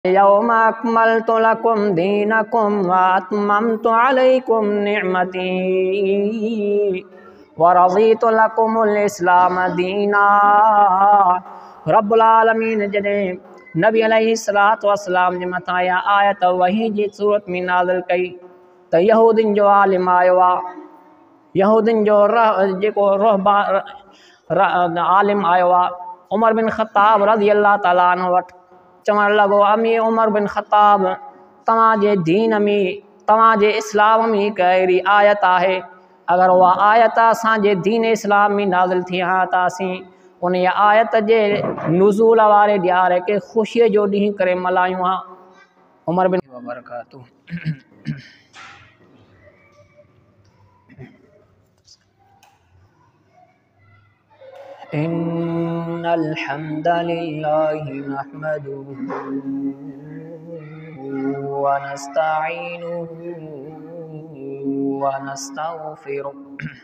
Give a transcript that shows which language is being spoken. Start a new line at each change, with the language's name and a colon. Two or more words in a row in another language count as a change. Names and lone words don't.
Arabic: اليوم أكملت لكم دينكم وأتممت عليكم نعمتي ورضيت لكم الإسلام دينا.
Sindhi: रब्बुल आलमीन जॾहिं नबी
Arabic: عليه الصلاة والسلام
Sindhi: जे मथां इहा आयत वही जी सूरत में नाज़िल कई त यहूदियुनि जो आलिम आयो आहे, यहूदियुनि जो जेको आलिम आयो आहे उमर बिन ख़त्ताब
Arabic: رضي الله تعالى عنه
Sindhi: वटि चवण लॻो, अमीर उमर बिन ख़त्ताब, तव्हांजे दीन में तव्हांजे इस्लाम में हिकु अहिड़ी आयत आहे, अगरि उहा आयत असांजे दीन इस्लाम में नाज़िल थी हा त असीं उन आयत जे नुज़ूल वारे ॾियारे खे ख़ुशीअ जो ॾींहुं करे मल्हायूं हा। उमर बिन वबरकातुहू।
Arabic: إن الحمد لله نحمده ونستعينه ونستغفره